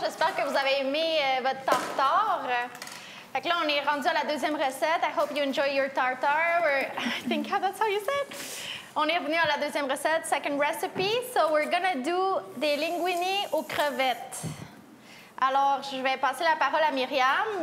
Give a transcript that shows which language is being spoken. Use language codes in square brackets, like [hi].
[fr] J'espère que vous avez aimé votre tartare. Fait que là, on est rendu à la deuxième recette. [en] I hope you enjoy your tartare. I think that's how you said. [fr] On est revenu à la deuxième recette, [en] second recipe. So we're gonna do [fr] des linguini aux crevettes. Alors, je vais passer la parole à Myriam.